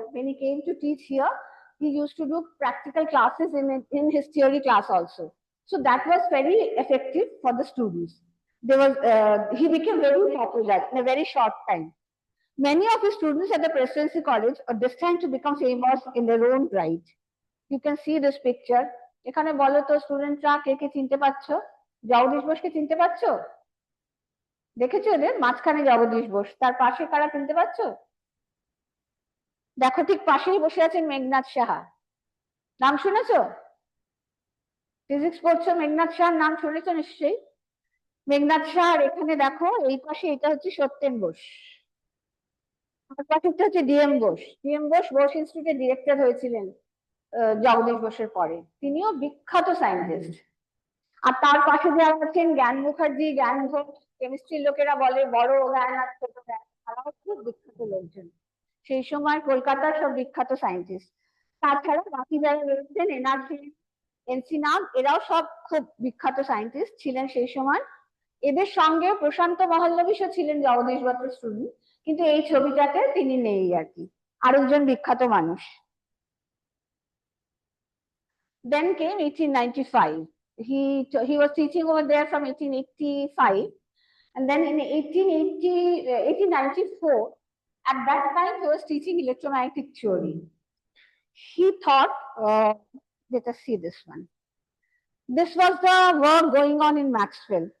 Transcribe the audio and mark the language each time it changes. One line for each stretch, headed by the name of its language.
English: When he came to teach here, he used to do practical classes in his theory class also. So that was very effective for the students. He became very popular in a very short time. Many of his students at the Presidency College are destined to become famous in their own right. You can see this picture.
Bangla: এখানে বলো তো স্টুডেন্টরা কে কে চিনতে পারছো? জগদীশ বোসকে চিনতে পারছো? দেখেছো এদের মাঝখানে জগদীশ বোস, তার পাশে কারা চিনতে পারছো? দেখো ঠিক পাশেই বসে আছেন মেঘনাথ সাহা, নাম শুনেছো? ফিজিক্স পড়ছো, মেঘনাথ সাহার নাম শুনেছো নিশ্চয়ই। মেঘনাথ সাহার এখানে দেখো এই পাশে, এটা হচ্ছে সত্যেন বোস, আর পাশেরটা হচ্ছে ডিএম বোস। ডিএম বোস বোস ইনস্টিটিউটের ডিরেক্টর হয়েছিলেন জগদীশ বোসের পরে, তিনিও বিখ্যাত সায়েন্টিস্ট। আর তার পাশে যারা আছেন জ্ঞান মুখার্জি, জ্ঞান ঘোষ, কেমিস্ট্রির লোকেরা বলে বড় জ্ঞান আর ছোট জ্ঞান, তারাও খুব বিখ্যাত লোকজন। সেই সময় কলকাতার সব বিখ্যাত সায়েন্টিস্ট। তাছাড়া বাকি যারা রয়েছেন এনআরসি, এনসি নাগ, এরাও সব খুব বিখ্যাত সায়েন্টিস্ট ছিলেন সেই সময়। এদের সঙ্গে প্রশান্ত মহল্লবিশও ছিলেন জগদীশ বসুর স্টুডেন্ট, কিন্তু এই ছবিটাতে তিনি নেই আর কি, আরেকজন বিখ্যাত মানুষ।
English: Then came 1895. He was teaching over there from 1885, and then in 1894, at that time he was teaching electromagnetic theory. He thought, let us see this one. This was the work going on in Maxwell.